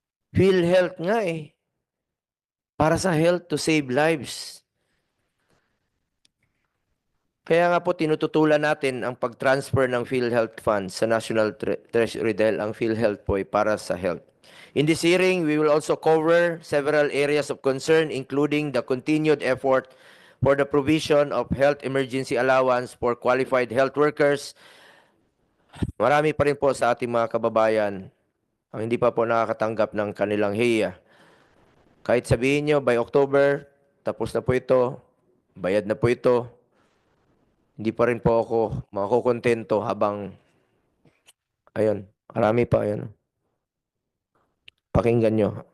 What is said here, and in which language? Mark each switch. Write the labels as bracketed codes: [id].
[tl] PhilHealth nga eh. Para sa health [en] to save lives. [tl] Kaya nga po tinututulan natin ang pag-transfer ng PhilHealth funds sa National Treasury dahil ang PhilHealth po ay para sa health. [en] In this hearing, we will also cover several areas of concern including the continued effort for the provision of health emergency allowance for qualified health workers. [tl] Marami pa rin po sa ating mga kababayan ang hindi pa po nakakatanggap ng kanilang HEA. Kahit sabihin nyo, by October, tapos na po ito, bayad na po ito, hindi pa rin po ako makukontento habang, ayun, marami pa, ayun. Pakinggan nyo.